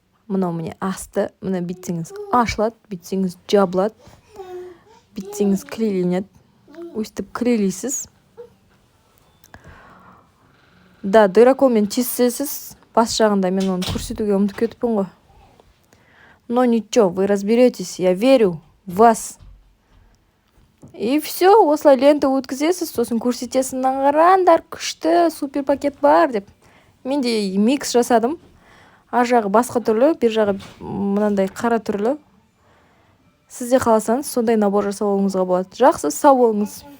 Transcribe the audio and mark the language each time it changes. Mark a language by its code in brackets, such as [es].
[kk] Мынау міне асты, мына бітсеңіз ашылады, бітсеңіз жабылады, бітсеңіз клейленеді. Өстіп клейлейсіз. Да, дыраколмен тесесіз. Бас жағында мен оны көрсетуге ұмытып кетіппін ғой. [ru] Но ничего, вы разберетесь, я верю в вас. И все, [kk] осылай лента өткізесіз, сосын көрсетесін, қараңдар, күшті супер пакет бар деп. Мен де микс жасадым. Ар жағы басқа түрлі, бер жағы мынандай қара түрлі. Сізде қаласаңыз, сондай набор жасап алуыңызға болады. Жақсы, сау болыңыз.